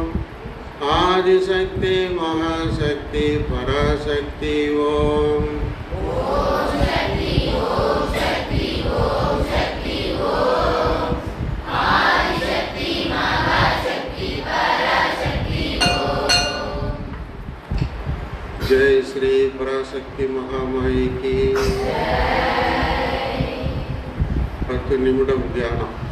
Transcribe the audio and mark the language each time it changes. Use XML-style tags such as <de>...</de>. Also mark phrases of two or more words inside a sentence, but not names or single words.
<ta>ஆதிசக்தி மகாசக்தி பராசக்தி ஓம். ஓம் சக்தி ஓம் சக்தி ஓம் சக்தி ஓம். ஆதிசக்தி மகாசக்தி பராசக்தி ஓம்.</ta> <hi>जय श्री पराशक्ति महामाई की</hi> <ta>10 நிமிடம் தியானம்.</ta>